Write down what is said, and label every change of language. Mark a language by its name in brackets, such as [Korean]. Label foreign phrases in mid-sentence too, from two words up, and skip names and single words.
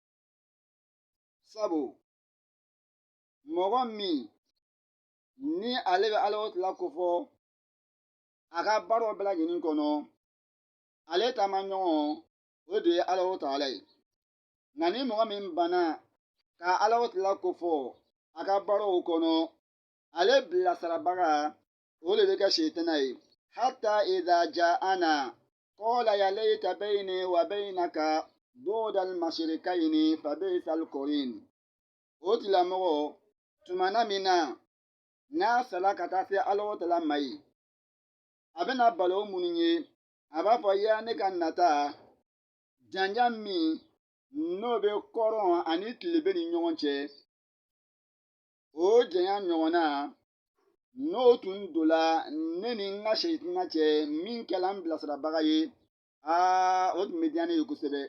[Bambara] Sabu mɔgɔ min ni ale bɛ Ala Tala ko fɔ a ka baaraw bɛɛ lajɛlen kɔnɔ, ale taama ɲɔgɔn o de ye Ala Tala ye. Nka ni mɔgɔ min banna ka Ala Tala ko fɔ a ka baaraw kɔnɔ, ale bilasirabaga o de bɛ kɛ Shetana ye. [Arabic] حتى إذا جاءنا قال يا ليت بيني وبينك بعد المشرقين فبئس القرين. [Bambara] O tigilamɔgɔ tumana min na n'a sala ka taa se Ala Tala ma ye, a bɛna balo minnu ye, a b'a fɔ ya ne ka nata janjan min n'o bɛ kɔrɔn ani tile bɛ ni ɲɔgɔn cɛ, o janya ɲɔgɔnna n'o tun dola ne ni n ka Shetana cɛ min kɛla n bilasirabaga ye, o tun bɛ diya ne ye kosɛbɛ.